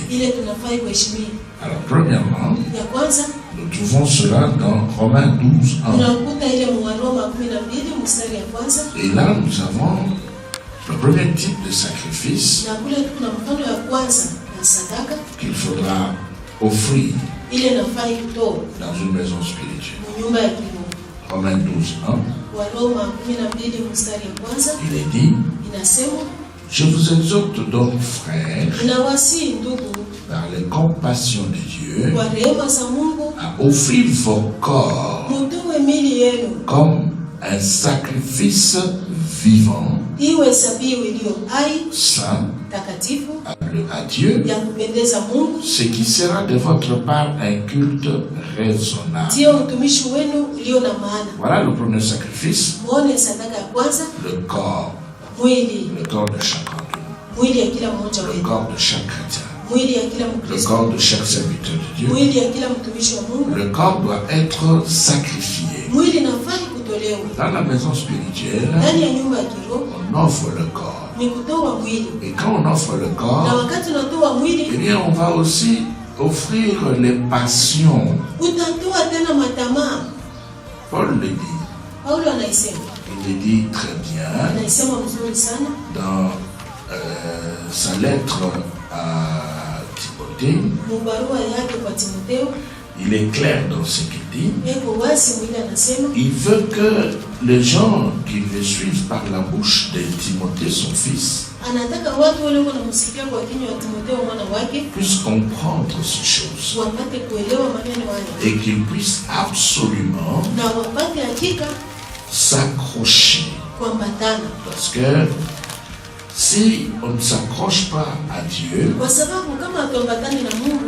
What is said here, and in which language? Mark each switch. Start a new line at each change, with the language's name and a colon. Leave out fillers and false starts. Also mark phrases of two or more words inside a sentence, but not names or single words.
Swahili: ile tunafai kuheshimia.
French: Alors, premièrement,
Swahili: Ya kwanza
French: nous trouvons cela dans Romains 12, 1.
Swahili: unakuta ile Waroma 12 mstari ya kwanza,
French: Et là, nous avons le premier type de sacrifice
Swahili: na kule kuna mfano ya kwanza ya sadaka
French: qu'il faudra offrir
Swahili: ile nafai kutoa
French: dans une maison spirituelle.
Swahili: mu nyumba ya kiroho.
French: Romains 12, 1,
Swahili: Waroma 12 mstari ya kwanza
French: il est dit,
Swahili: inasema,
French: je vous exhorte donc, frères,
Swahili: inawasihi ndugu
French: par les compassions de Dieu,
Swahili: kwa rehema za Mungu,
French: à offrir vos corps
Swahili: mutoe mili yenu
French: comme un sacrifice vivant,
Swahili: iwe sabihu iliyo hai,
French: saint,
Swahili: takatifu,
French: à Dieu,
Swahili: ya kupendeza Mungu,
French: ce qui sera de votre part un culte raisonnable.
Swahili: ndio utumishi wenu ulio na maana.
French: Voilà le premier sacrifice,
Swahili: Muone sadaka ya kwanza,
French: le corps de chacun de nous,
Swahili: mwili ya kila mmoja
French: le
Swahili: wetu,
French: corps de chaque chrétien,
Swahili: mwili ya kila
French: le
Swahili: Mkristo,
French: corps de chaque serviteur de Dieu.
Swahili: mwili ya kila mtumishi wa Mungu.
French: Le corps doit être sacrifié.
Swahili: Mwili nafai kutolewa
French: Dans la maison spirituelle,
Swahili: ndani ya nyumba ya kiroho,
French: on offre le corps.
Swahili: ni kutoa mwili,
French: Et quand on offre le
Swahili: na
French: corps,
Swahili: wakati unatoa eh mwili
French: bien, on va aussi offrir les passions.
Swahili: utatoa tena matamaa.
French: Paul le dit.
Swahili: Paulo anaisema,
French: Il le dit très bien
Swahili: anaisema mzuri sana
French: dans sa lettre à Timothée.
Swahili: mubarua yake kwa Timotheo.
French: Il est clair dans ce qu'il dit.
Swahili: Eko wazi mwili anasema
French: Il veut que les gens qui le suivent par la bouche de Timothée, son fils,
Swahili: anataka watu wale wanamsikia kwa kinywa wa Timotheo mwana wake
French: puissent comprendre ces choses
Swahili: wapate kuelewa maneno haya
French: et qu'ils puissent absolument
Swahili: na wapate hakika
French: s'accrocher.
Swahili: kuambatana,
French: Parce que si on ne s'accroche pas à Dieu
Swahili: kwa sababu kama hatuambatani na Mungu